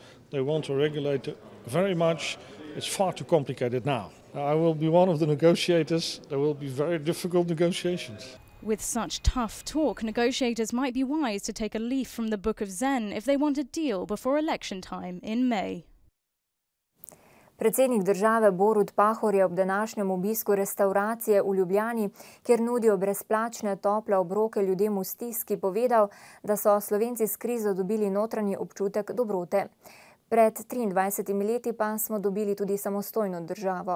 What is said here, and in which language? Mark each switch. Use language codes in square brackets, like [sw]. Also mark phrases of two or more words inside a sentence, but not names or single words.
[en] They want to regulate it very much. It's far too complicated now. I will be one of the negotiators. There will be very difficult negotiations. With such tough talk, negotiators might be wise to take a leaf from the Book of Zen if they want a deal before election time in May. [sl] Predsednik države Borut Pahor je ob današnjem obisku restauracije v Ljubljani, kjer nudijo brezplačne tople obroke ljudem v stiski, povedal, da so Slovenci s krizo dobili notranji občutek dobrote. Pred 23 leti pa smo dobili tudi samostojno državo.